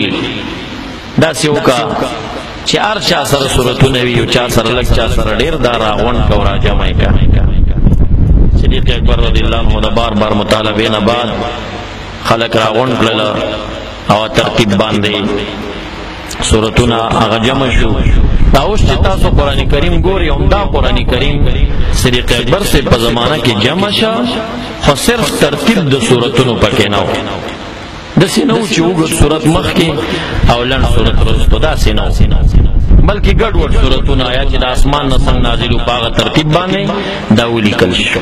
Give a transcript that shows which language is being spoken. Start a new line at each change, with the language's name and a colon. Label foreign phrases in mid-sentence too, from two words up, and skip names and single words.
Pashto: داسې وکړه چې هر چا سره صورتونه وي او چا سره لږ چا سره ډېر دا راغونډ که او راجمع یې کړه. صدیق اکبر
Arabic: رضی الله عنه
Pashto: د بار بار مطالبې نه بعد خلک راغونډ کړل او ترتیب باندې صورتونه هغه جمع شو. دا اوس چې تاسو قرآن کریم ګورئ همدا قرآن کریم صدیق اکبر سے په زمانه کې جمع شه خو صرف ترتیب د صورتونو پکې نه و. داسې نه و چې اوږد صورت مخکې او لنډ صورت وروستو. داسې نه و بلکې ګډوډ صورتونه یا چې د اسمان نه څنګه نازل و په هغه ترتیب باندې دا ولیکل شو.